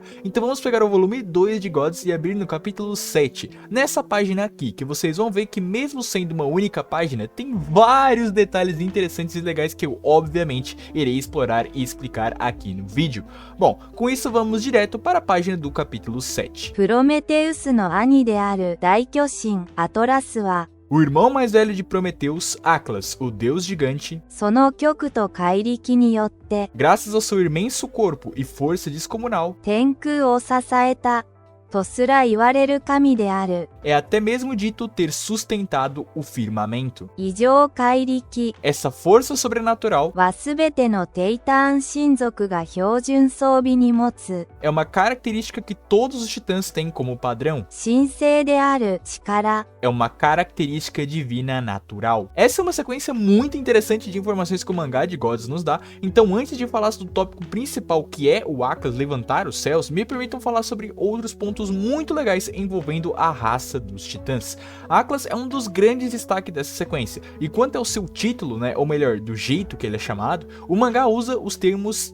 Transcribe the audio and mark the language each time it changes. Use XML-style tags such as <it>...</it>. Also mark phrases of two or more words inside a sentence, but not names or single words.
<pt>Então vamos pegar o volume 2 de Gods e abrir no capítulo 7. Nessa página aqui, que vocês vão ver que mesmo sendo uma única página, tem vários detalhes interessantes e legais que eu obviamente irei explorar e explicar aqui no vídeo. Bom, com isso vamos direto para a página do capítulo 7.</pt> <ja>プロメテウスの兄である大巨神アトラスは</ja> <pt>O irmão mais velho de Prometheus, Atlas, o deus gigante,</pt> <ja>その極と怪力によって</ja> <pt>graças ao seu imenso corpo e força descomunal,</pt> <ja>天空を支えたとすら言われる神である</ja> <pt>é até mesmo dito ter sustentado o firmamento.</pt> <ja>異常怪力</ja> <pt>Essa força sobrenatural</pt> <ja>はすべてのテイターン神族が標準装備に持つ</ja> <pt>é uma característica que todos os titãs têm como padrão.</pt> <ja>神聖である力</ja> <pt>É uma característica divina natural. Essa é uma sequência muito interessante de informações que o mangá de Gods nos dá, então antes de falar do tópico principal que é o Atlas levantar os céus, me permitam falar sobre outros pontos muito legais envolvendo a raça dos titãs. Atlas é um dos grandes destaques dessa sequência, e quanto ao seu título, ou melhor, do jeito que ele é chamado, o mangá usa os termos</pt>